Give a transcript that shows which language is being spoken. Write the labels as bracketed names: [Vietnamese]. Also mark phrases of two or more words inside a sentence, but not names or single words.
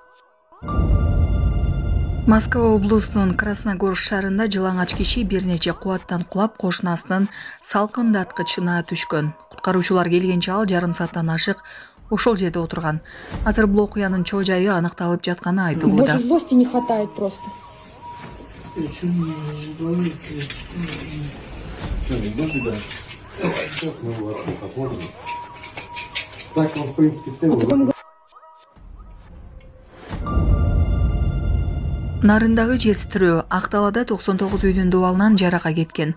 [Kyrgyz] Москва облусунун Красногорск шаарында жылаңач киши бир нече кубаттан кулап кошунасынын салкындаткычына түшкөн. Куткаруучулар келгенче ал жарым сааттан ашык ошол жерде отурган. Азыр бул окуянын чоо жайы аныкталып жатканы айтылууда. [Russian] Больше злости не хватает просто. [Kyrgyz] Нарындагы жер титирөө Акталада 99 үйдүн дубалынан жарака кеткен.